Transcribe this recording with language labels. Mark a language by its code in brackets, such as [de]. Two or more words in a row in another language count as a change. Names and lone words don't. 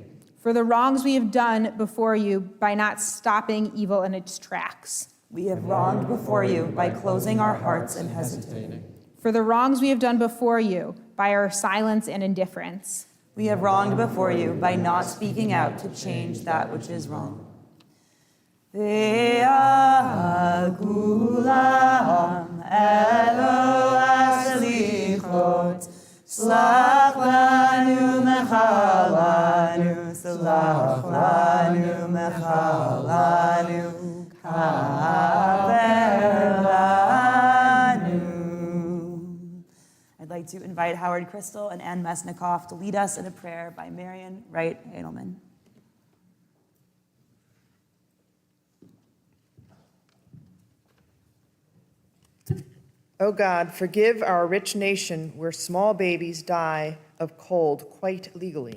[en] For the wrongs we have done before you by not stopping evil in its tracks. We have wronged before you by closing our hearts and hesitating. For the wrongs we have done before you by our silence and indifference. We have wronged before you by not speaking out to change that which is wrong. [he] ועל כולם אלוה סליחות, סלח לנו מחל לנו, סלח לנו מחל לנו, כפר לנו. [en] I'd like to invite Howard Crystal and Ann Mesnikoff to lead us in a prayer by Marion Wright Edelman. O God, forgive our rich nation where small babies die of cold quite legally.